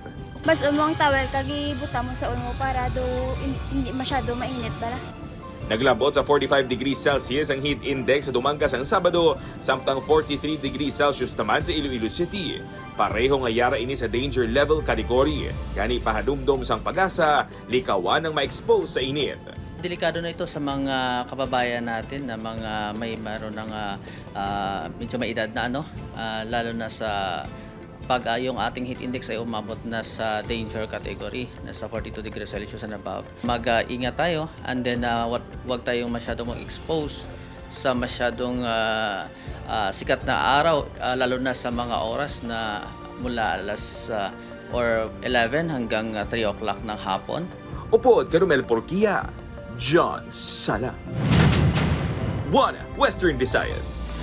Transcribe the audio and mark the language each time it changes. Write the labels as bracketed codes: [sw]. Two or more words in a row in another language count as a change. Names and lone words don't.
[hil] Mas umong towel kag ibuta mo sa ulo para do hindi masyado mainit bala. Naglabot sa 45 [en] degrees Celsius [hil] ang [en] heat index [hil] sa Dumangas ang Sabado, samtang 43 [en] degrees Celsius [hil] naman sa Iloilo City. Pareho nga yara ini sa [en] danger level category. [hil] Gani pahadumdom sang pag-asa, likawan ang ma-expose sa init. [tl] Delikado na ito sa mga kababayan natin na mga mayroon ng medyo may edad na lalo na sa pag yung ating [en] heat index [tl] ay umabot na sa [en] danger category, [tl] nasa 42 [en] degrees Celsius and above. [tl] Mag-ingat tayo and then wag tayong masyadong mag-expose sa masyadong sikat na araw, lalo na sa mga oras na mula alas 11 hanggang 3 o'clock ng hapon. [hil] Upod Carmel Porquia, John Sala. One Western Visayas.